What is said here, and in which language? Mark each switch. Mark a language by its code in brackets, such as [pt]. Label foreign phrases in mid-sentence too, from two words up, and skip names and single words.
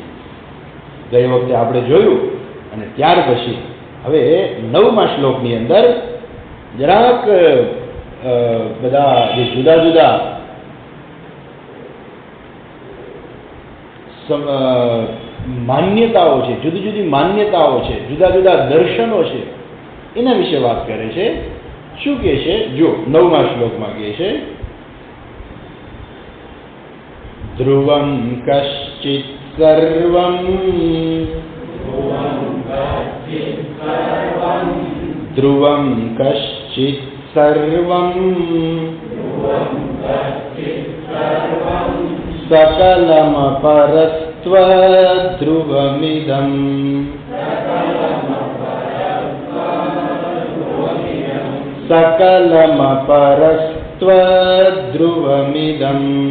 [gu] ગઈ વખતે આપણે જોયું અને ત્યાર પછી હવે 9મા શ્લોકની અંદર જરાક બધા જે જુદા જુદા માન્યતાઓ છે, જુદી જુદી માન્યતાઓ છે, જુદા જુદા દર્શનો છે, એના વિશે વાત કરે છે. શું કહે છે? જો 9મા શ્લોકમાં કહે છે, [sa] ધ્રુવમ કશ્ચિત સર્વમ ધ્રુવમ કશ્ચિત સર્વમ સકલમ પરસ્ત્વ ધ્રુવમિદમ સકલમ પરસ્ત્વ ધ્રુવમિદમ